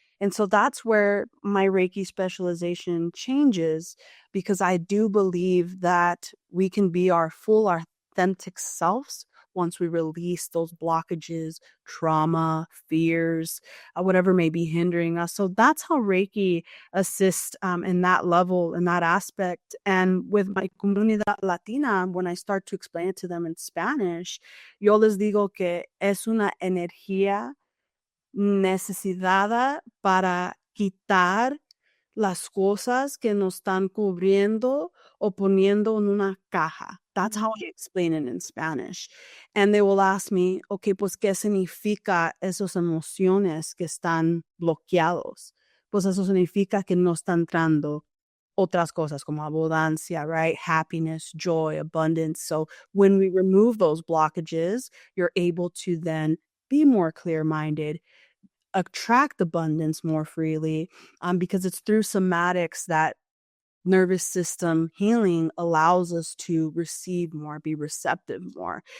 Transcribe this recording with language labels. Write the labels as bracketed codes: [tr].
[en] And so that's where my Reiki specialization changes, because I do believe that we can be our full, authentic selves once we release those blockages, trauma, fears, whatever may be hindering us. So that's how Reiki assists in that level, in that aspect. And with my Comunidad Latina, when I start to explain it to them in Spanish, [es] yo les digo que es una energía necesitada para quitar las cosas que nos están cubriendo o poniendo en una caja. [en] That's how I explain it in Spanish. And they will ask me, okay, [es] pues, ¿qué significa esas emociones que están bloqueados? Pues eso significa que no están entrando otras cosas como abundancia, right? [en] Happiness, joy, abundance. So when we remove those blockages, you're able to then be more clear-minded, attract abundance more freely, because it's through somatics that nervous system healing allows us to receive more, be receptive more.